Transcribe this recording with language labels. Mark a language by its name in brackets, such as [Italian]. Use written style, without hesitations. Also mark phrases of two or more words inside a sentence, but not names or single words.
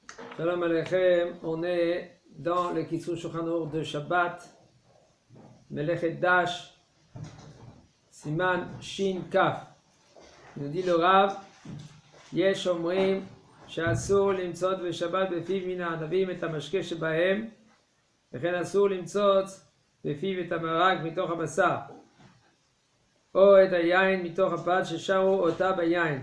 [Hebrew] שלום עליכם, [French] on est dans le Kitzur Shulchan Aruch de Shabbat, [Hebrew] מלאכת דש, סימן ש"כ. [French] Il nous dit le Rav, [Hebrew] יש אומרים, שאסור למצוץ בשבת בפיו מן הענבים את המשקה שבהם, וכן אסור למצוץ בפיו את המרק מתוך הבשר, או את היין מתוך הפת ששרו אותה ביין.